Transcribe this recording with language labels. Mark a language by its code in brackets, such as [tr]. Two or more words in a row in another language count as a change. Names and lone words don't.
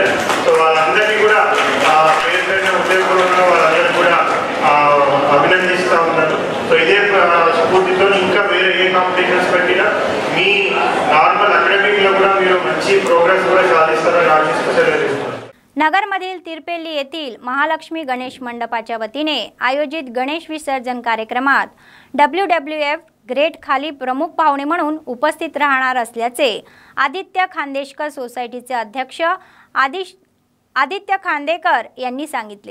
[te] సో వాళ్ళందరినీ కూడా పేరు పైన ఉపయోగపడుతున్న వాళ్ళందరినీ కూడా అభినందిస్తూ ఉన్నాను. సో ఇదే స్ఫూర్తితో ఇంకా వేరే ఏ కాంపిటీషన్స్ పెట్టినా మీ [en] normal academic [te] కూడా మీరు మంచి ప్రోగ్రెస్ కూడా సాధిస్తారని ఆశిస్తూ సెలవుస్తున్నాను. [mr] नगरमधील तिरपेल्ली येथील महालक्ष्मी गणेश मंडपाच्या वतीने आयोजित गणेश विसर्जन कार्यक्रमात WWF ग्रेट खाली प्रमुख पाहुणे म्हणून उपस्थित राहणार असल्याचे आदित्य खांदेशकर सोसायटीचे अध्यक्ष आदित्य खांदेकर यांनी सांगितले.